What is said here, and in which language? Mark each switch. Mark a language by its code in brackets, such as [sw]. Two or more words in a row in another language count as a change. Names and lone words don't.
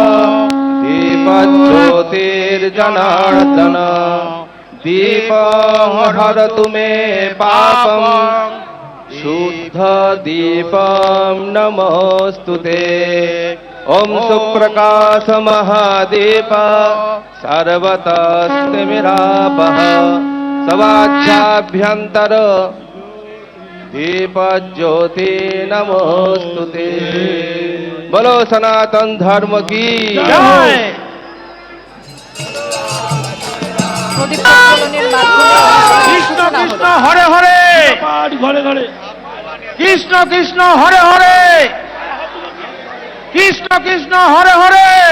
[sa] দীপজ্যোতির্জনার্দন দীপং হরতু মে পাপম শুদ্ধ দীপম নমোস্তুতে ওম সুপ্রকাশ মহাদীপ সর্বতস্তিমিরাপঃ সবাচ্ছাভ্যন্তর দীপজ্যোতি নমোস্তুতে। [bn] বলো [hi] सनातन धर्म की जय। [sa] কৃষ্ণ কৃষ্ণ হরে হরে [bn] ঘরে ঘরে [sa] কৃষ্ণ কৃষ্ণ হরে হরে কৃষ্ণ কৃষ্ণ হরে হরে।